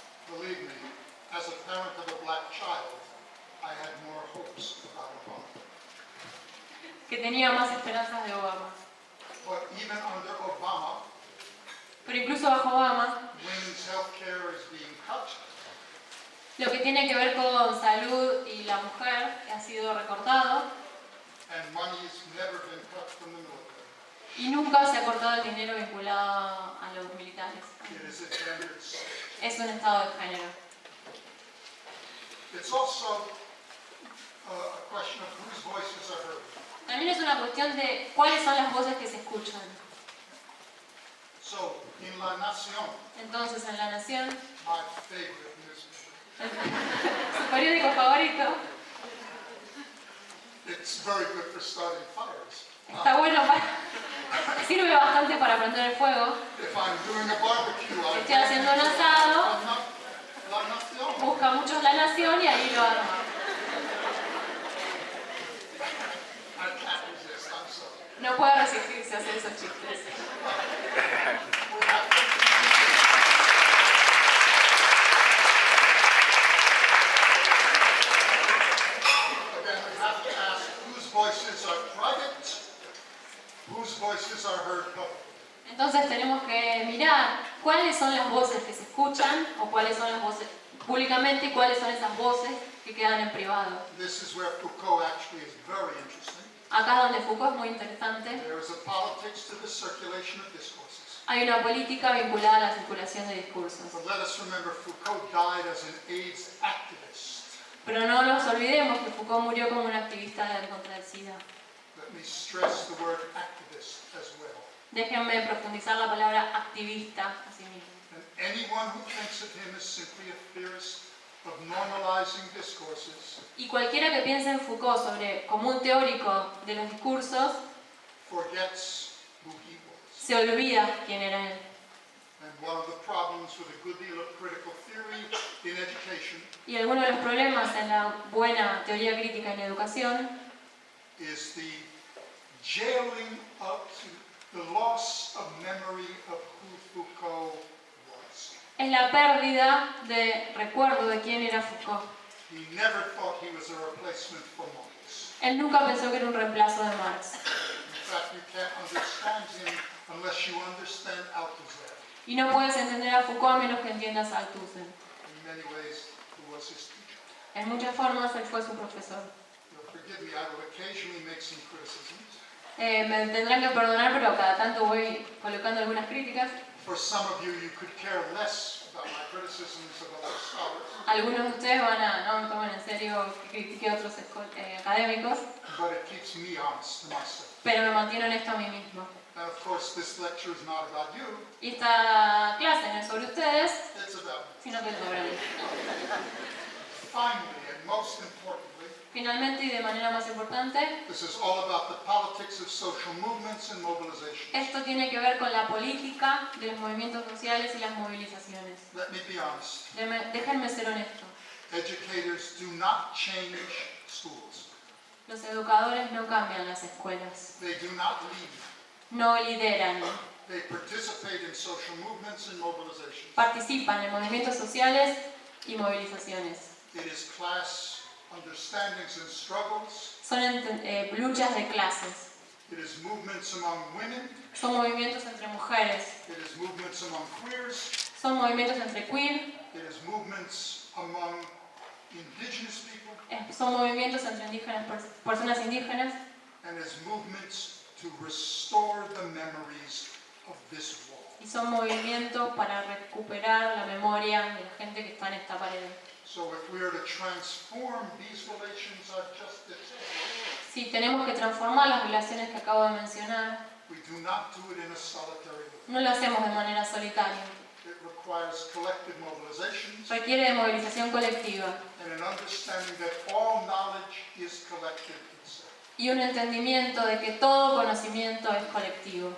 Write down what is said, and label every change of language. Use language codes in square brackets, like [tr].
[en] Believe me, as a parent of a black child, I had more hopes about Obama. [es] que tenía más esperanzas de Obama. [en] But even under Obama, [es] Pero incluso bajo Obama, [en] women's health care is being cut, [es] lo que tiene que ver con salud y la mujer ha sido recortado [en] and money has never been cut from the military. [es] y nunca se ha cortado el dinero vinculado a los militares. [en] It is a gendered state. [es] Es un estado de género. [en] It's also a question of whose voices are heard. [es] También es una cuestión de cuáles son las voces que se escuchan. [en] So, in La Nación, [es] Entonces, en La Nación, [en] my favorite newspaper, [es] su periódico favorito, [en] it's very good for starting fires. [es] está bueno sirve bastante para prender el fuego. [en] If I'm doing a barbecue, I [es] Estoy haciendo un asado, [en] La Nación. [es] busca muchos La Nación y ahí lo arma. [en] I can't resist, I'm sorry. [es] No puede resistirse a hacer esos chistes. [en] Again, we have to ask whose voices are private, whose voices are heard publicly. [es] Entonces tenemos que mirar cuáles son las voces que se escuchan o cuáles son las voces públicamente y cuáles son esas voces que quedan en privado. [en] This is where Foucault actually is very interesting. [es] Acá donde Foucault es muy interesante, [en] There is a politics to the circulation of discourses. [es] hay una política vinculada a la circulación de discursos. [en] But let us remember, Foucault died as an AIDS activist. [es] Pero no nos olvidemos que Foucault murió como un activista en contra del SIDA. [en] Let me stress the word activist as well. [es] Déjenme profundizar la palabra activista así mismo. [en] And anyone who thinks of him as simply a theorist of normalizing discourses [es] Y cualquiera que piense en Foucault como un teórico de los discursos, [en] forgets who he was. [es] se olvida quién era él. [en] And one of the problems with a good deal of critical theory in education [es] Y alguno de los problemas en la buena teoría crítica en educación [en] is the jailing up to the loss of memory of who Foucault was. [es] es la pérdida de recuerdo de quién era Foucault. [en] He never thought he was a replacement for Marx. [es] Él nunca pensó que era un reemplazo de Marx. [en] In fact, you can't understand him unless you understand Althusser. [es] Y no puedes entender a Foucault a menos que entiendas a Althusser. [en] In many ways, who was his teacher. [es] En muchas formas, él fue su profesor. [en] You'll forgive me, I will occasionally make some criticisms. [es] Me tendrán que perdonar, pero cada tanto voy colocando algunas críticas. [en] For some of you, you could care less about my criticisms of other scholars, [es] Algunos de ustedes no me toman en serio que critique a otros académicos, [en] but it keeps me honest to myself. [es] pero me mantiene honesto a mí mismo. [en] And of course, this lecture is not about you, [es] Y esta clase no es sobre ustedes, [en] it's about me. [es] sino que es sobre mí. [en] Finally, and most importantly, [es] Finalmente, y de manera más importante, [en] this is all about the politics of social movements and mobilization. [es] esto tiene que ver con la política de los movimientos sociales y las movilizaciones. [en] Let me be honest. [es] Déjenme ser honesto. [en] Educators do not change schools. [es] Los educadores no cambian las escuelas, [en] They do not lead. [es] no lideran, [en] They participate in social movements and mobilizations. [es] participan en movimientos sociales y movilizaciones. [en] It is class understandings and struggles. [es] Son luchas de clases, [en] It is movements among women. [es] son movimientos entre mujeres, [en] It is movements among queers. [es] son movimientos entre queer, [en] It is movements among indigenous people. [es] son movimientos entre personas indígenas, [en] And it is movements to restore the memories of this wall. [es] y son movimientos para recuperar la memoria de la gente que está en esta pared. [en] So if we are to transform these relations I've just detailed, [es] Si tenemos que transformar las relaciones que acabo de mencionar, [en] we do not do it in a solitary way. [es] no lo hacemos de manera solitaria. [en] It requires collective mobilizations [es] Requiere de movilización colectiva [en] and an understanding that all knowledge is collective itself. [es] y un entendimiento de que todo conocimiento es colectivo.